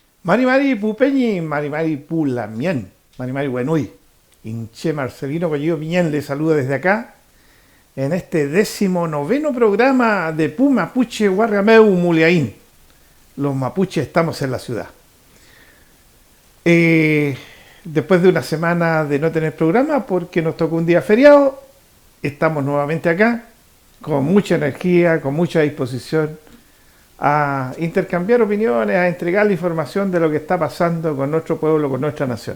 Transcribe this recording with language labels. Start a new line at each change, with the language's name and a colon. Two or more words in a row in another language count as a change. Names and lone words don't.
Mapuche: Mari Mari Pupeñi, Mari Mari Pulamien, Mari Mari Buenuy,
Spanish: Inche Marcelino Collido Piñén le saluda desde acá, en este 19º programa de Pu Mapuche Guarrameu Muliaín. Los mapuches estamos en la ciudad. Después de una semana de no tener programa, porque nos tocó un día feriado, estamos nuevamente acá, con mucha energía, con mucha disposición, a intercambiar opiniones, a entregar la información de lo que está pasando con nuestro pueblo, con nuestra nación.